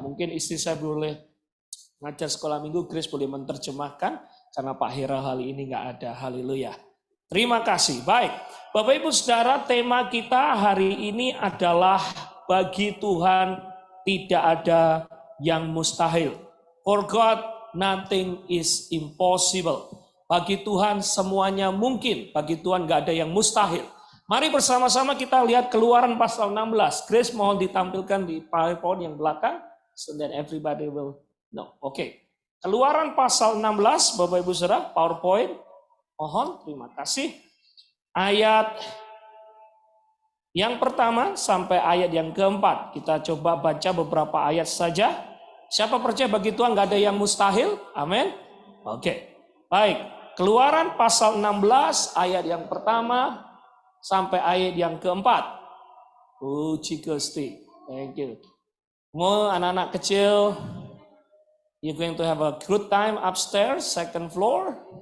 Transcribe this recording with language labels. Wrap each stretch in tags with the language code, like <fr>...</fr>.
<id>Mungkin istri saya boleh ngajar sekolah minggu, Grace boleh menerjemahkan, karena Pak Hera hari ini nggak ada. Haleluya. Terima kasih. Baik, Bapak Ibu Saudara, tema kita hari ini adalah bagi Tuhan tidak ada yang mustahil.</id> <en>For God, nothing is impossible.</en> <id>Bagi Tuhan semuanya mungkin. Bagi Tuhan nggak ada yang mustahil. Mari bersama-sama kita lihat Keluaran pasal 16. Grace mohon ditampilkan di PowerPoint yang belakang,</id> <en>so that everybody will know.</en> <id>Oke. Keluaran pasal 16, Bapak Ibu Saudara, PowerPoint. Mohon, terima kasih. Ayat yang pertama sampai ayat yang keempat. Kita coba baca beberapa ayat saja. Siapa percaya bagi Tuhan gak ada yang mustahil? Amin. Oke. Baik. Keluaran pasal 16 ayat yang pertama sampai ayat yang keempat. Puji Gusti.</id> <en>Thank you.</en> <id>Mau anak-anak kecil,</id> <en>you're going to have a good time upstairs, second floor.</en>